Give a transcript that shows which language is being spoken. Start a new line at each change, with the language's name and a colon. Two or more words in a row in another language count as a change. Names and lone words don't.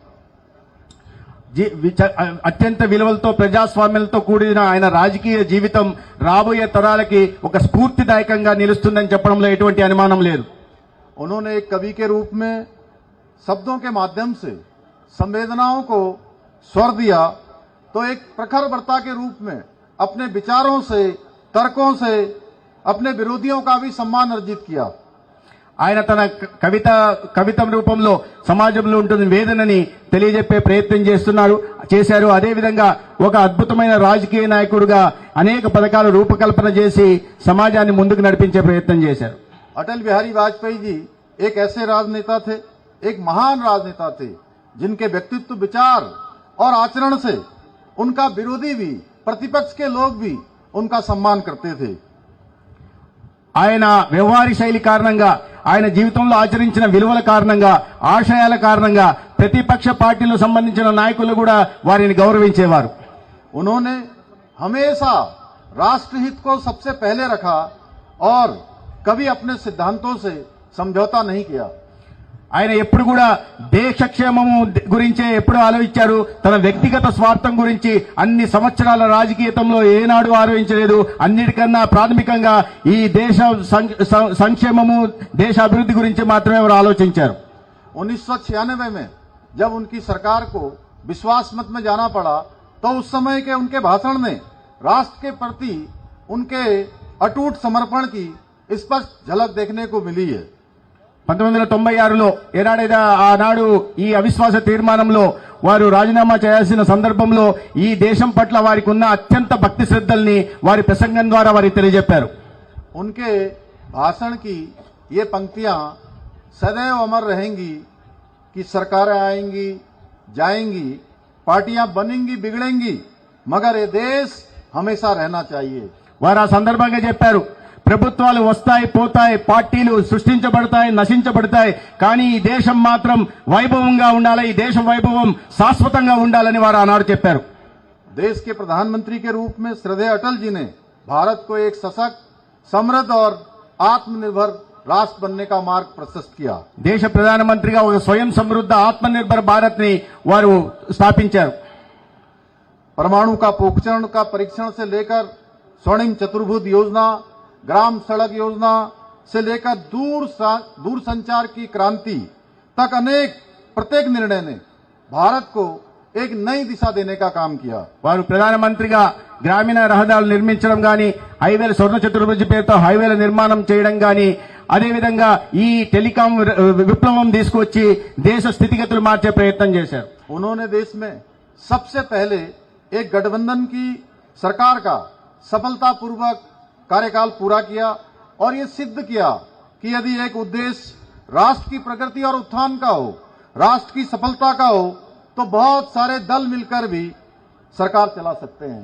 Telugu: అత్యంత విలువలతో, ప్రజాస్వామ్యంతో కూడిన ఆయన రాజకీయ జీవితం రాబోయే తరాలకి ఒక స్ఫూర్తిదాయకంగా నిలుస్తుందని చెప్పడంలో ఎటువంటి అనుమానం లేదు.
Hindi: उन्होंने एक कवि के रूप में शब्दों के माध्यम से संवेदनाओं को स्वर दिया, तो एक प्रखर वक्ता के रूप में अपने विचारों से, तर्कों से अपने विरोधियों का भी सम्मान अर्जित किया।
Telugu: ఆయన తన కవిత రూపంలో సమాజంలో ఉంటున్న వేదనని తెలియజెప్పే ప్రయత్నం చేశారు. అదేవిధంగా ఒక అద్భుతమైన రాజకీయ నాయకుడిగా అనేక పథకాలు రూపకల్పన చేసి సమాజాన్ని ముందుకు నడిపించే ప్రయత్నం చేశారు.
Hindi: अटल बिहारी वाजपेयी जी एक ऐसे राजनेता थे, एक महान राजनेता थे, जिनके व्यक्तित्व, विचार और आचरण से उनका विरोधी भी, प्रतिपक्ष के लोग भी उनका सम्मान करते थे।
Telugu: ఆయన వ్యవహార శైలి కారణంగా, ఆయన జీవితంలో ఆచరించిన విలువల కారణంగా, ఆశయాల కారణంగా ప్రతిపక్ష పార్టీలకు సంబంధించిన నాయకులు కూడా వారిని గౌరవించేవారు.
Hindi: उन्होंने हमेशा राष्ट्रहित को सबसे पहले रखा और कभी अपने सिद्धांतों से समझौता नहीं किया।
Telugu: ఆయన ఎప్పుడు కూడా దేశక్షేమము గురించే ఎప్పుడు ఆలోచించారు. తన వ్యక్తిగత స్వార్థం గురించి అన్ని సంవత్సరాల రాజకీయంలో ఏనాడు ఆలోచించలేదు. అన్నిటికన్నా ప్రాథమికంగా ఈ దేశ సంక్షేమము, దేశ అభివృద్ధి గురించి మాత్రమే వారు ఆలోచించారు.
Hindi: 1996 में जब उनकी सरकार को विश्वास मत में जाना पड़ा, तो उस समय के उनके भाषण में राष्ट्र के प्रति उनके अटूट समर्पण की स्पष्ट झलक देखने को मिली है।
Telugu: 1996లో ఏనాడైతే ఆనాడు ఈ అవిశ్వాస తీర్మానంలో వారు రాజీనామా చేయాల్సిన సందర్భంలో ఈ దేశం పట్ల వారికి ఉన్న అత్యంత భక్తి శ్రద్ధల్ని వారి ప్రసంగం ద్వారా వారికి తెలియజెప్పారు.
Hindi: उनके भाषण की ये पंक्तियां सदैव अमर रहेंगी कि सरकारें आएंगी, जाएंगी, पार्टियां बनेंगी, बिगड़ेंगी, मगर ये देश हमेशा रहना चाहिए।
Telugu: వారు ఆ సందర్భంగా చెప్పారు, ప్రభుత్వాలు వస్తాయి, పోతాయి, పార్టీలు సృష్టించబడతాయి, నశించబడతాయి, కానీ ఈ దేశం మాత్రం వైభవంగా ఉండాలి, ఈ దేశం వైభవం శాశ్వతంగా ఉండాలని వారు ఆనాడు చెప్పారు.
Hindi: देश के प्रधानमंत्री के रूप में श्रद्धेय अटल जी ने भारत को एक सशक्त, समृद्ध और आत्मनिर्भर राष्ट्र बनने का मार्ग प्रशस्त किया।
Telugu: దేశ ప్రధానమంత్రిగా ఒక స్వయం సమృద్ధ ఆత్మనిర్భర్ భారత్ ని వారు స్థాపించారు.
Hindi: परमाणु का पोखरण का परीक्षण से लेकर स्वर्णिम चतुर्भुज योजना, ग्राम सड़क योजना से लेकर दूर संचार की क्रांति तक प्रत्येक निर्णय ने भारत को एक नई दिशा देने का काम किया।
Telugu: వారు ప్రధానమంత్రిగా గ్రామీణ రహదారులు నిర్మించడం గాని, హైవేల స్వర్ణ చతుర్భుజ పేరుతో హైవేల నిర్మాణం చేయడం గాని, అదేవిధంగా ఈ టెలికాం విప్లవం తీసుకొచ్చి దేశ స్థితిగతులు మార్చే ప్రయత్నం చేశారు.
Hindi: उन्होंने देश में सबसे पहले एक गठबंधन की सरकार का सफलतापूर्वक कार्यकाल पूरा किया और ये सिद्ध किया कि यदि एक उद्देश्य राष्ट्र की प्रगति और उत्थान का हो, राष्ट्र की सफलता का हो, तो बहुत सारे दल मिलकर भी सरकार चला सकते हैं।